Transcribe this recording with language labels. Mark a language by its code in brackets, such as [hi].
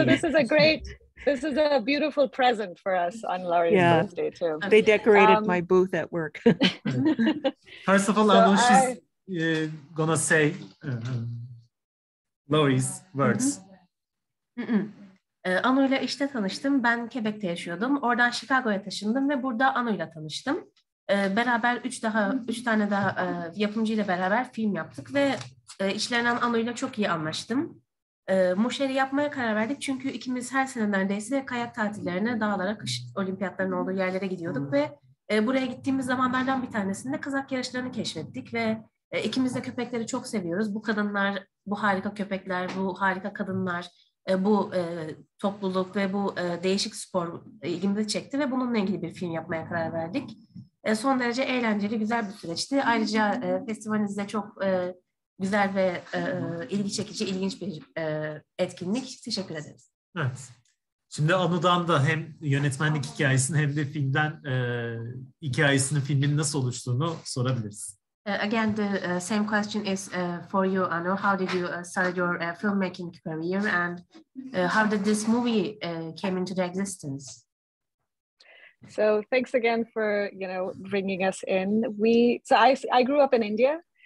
[en] you. This is a beautiful present for us on Laurie's birthday too. They decorated my booth at work. First of all, Anu, she's gonna say Laurie's words. [tr] Anu ile işte tanıştım. Ben Quebec'te yaşıyordum. Oradan Chicago'ya taşındım ve burada Anu ile tanıştım. Beraber 3 tane daha yapımcıyla beraber film yaptık ve içlerinden Anu'yla çok iyi anlaştım. Musher'i yapmaya karar verdik çünkü ikimiz her sene neredeyse kayak tatillerine, dağlara, kış olimpiyatlarının olduğu yerlere gidiyorduk ve buraya gittiğimiz zamanlardan bir tanesinde kazak yarışlarını keşfettik ve ikimiz de köpekleri çok seviyoruz. Bu kadınlar, bu harika köpekler, bu harika kadınlar, bu topluluk ve bu değişik spor ilgimizi çekti ve bununla ilgili bir film yapmaya karar verdik. Son derece eğlenceli, güzel bir süreçti. Ayrıca festivalinizde çok güzel ve ilgi çekici, ilginç bir etkinlik. Teşekkür ederiz. Evet. Şimdi Anu'dan da hem yönetmenlik hikayesini hem de filmden hikayesinin, filmin nasıl oluştuğunu sorabiliriz. [en] Again, the same question is for you, Anu. How did you start your filmmaking career, and how did this movie came into the existence? So thanks again for bringing us in. I grew up in India,